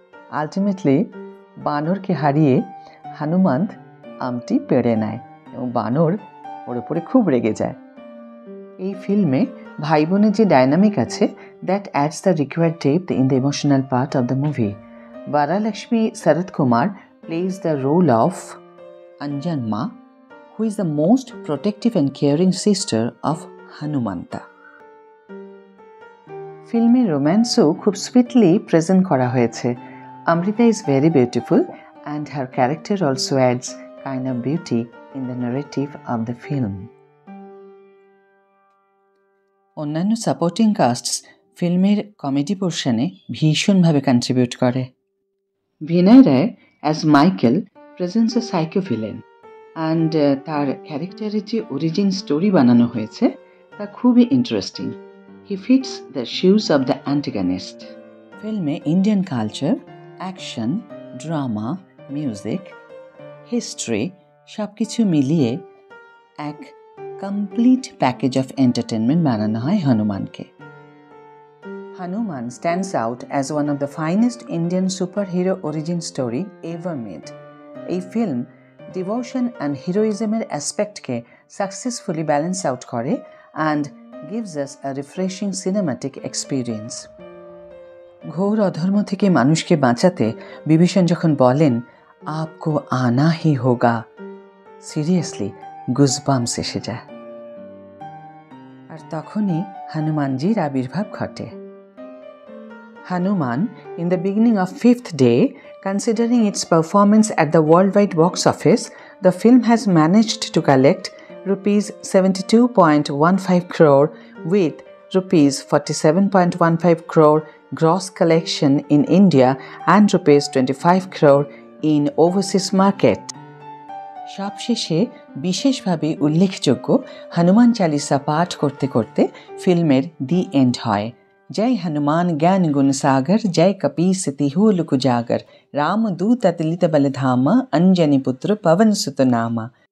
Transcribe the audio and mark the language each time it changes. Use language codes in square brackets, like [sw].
[bn] Ultimately বানরকে হারিয়ে হনুমন্ত আমটি পেড়ে নেয় এবং বানর ওর উপরে খুব রেগে যায়। এই ফিল্মে ভাই বোনের যে ডাইনামিক আছে, [en] That adds the required depth in the emotional part of the movie. [bn] বারালক্ষ্মী Sarat Kumar [en] Plays the role of Anjanamma, who is the most protective and caring sister of Hanumanta. [bn] ফিল্মের রোম্যান্সও খুব সুইটলি প্রেজেন্ট করা হয়েছে। [en] Amrita is very beautiful and her character also adds kind of beauty in the narrative of the film. [bn] অন্যান্য supporting কাস্টস ফিল্মের comedy পোর্শনে ভীষণভাবে contribute করে। ভিনয় রায় [en] as Michael presents a psycho villain, [bn] and তার ক্যারেক্টারের যে অরিজিন স্টোরি বানানো হয়েছে তা খুবই interesting. [en] He fits the shoes of the antagonist. [bn] ফিল্মে Indian culture, action, drama, music, history সব কিছু মিলিয়ে এক [en] complete package of entertainment [bn] বানানো হয় হনুমানকে। [en] Hanuman stands out as one of the finest Indian superhero origin story ever made. [bn] এই film devotion and হিরোইজমের অ্যাসপেক্টকে successfully balance out করে [en] And gives us a refreshing cinematic experience. [bn] ঘোর অধর্ম থেকে মানুষকে বাঁচাতে বিভীষণ যখন বলেন [hi] আপকো আনা হি হোগা, [bn] সিরিয়াসলি গুজবাম্পস এসে যায়। আর তখনই হনুমানজির আবির্ভাব ঘটে। [en] Hanuman, in the beginning of fifth day, considering its performance at the worldwide box office, the film has managed to collect rupees 72.15 crore with rupees 47.15 crore gross collection in India and rupees 25 crore in overseas market. [bn] সবশেষে বিশেষভাবে উল্লেখযোগ্য হনুমান চালিসা পাঠ করতে করতে ফিল্মের the end হয়। [hi] जय हनुमान ज्ञान गुण सागर, जय कपीस तिहु लुक जागर, रामदूत अतुलित बलधामा, अंजनी पुत्र पवन सुत नामा।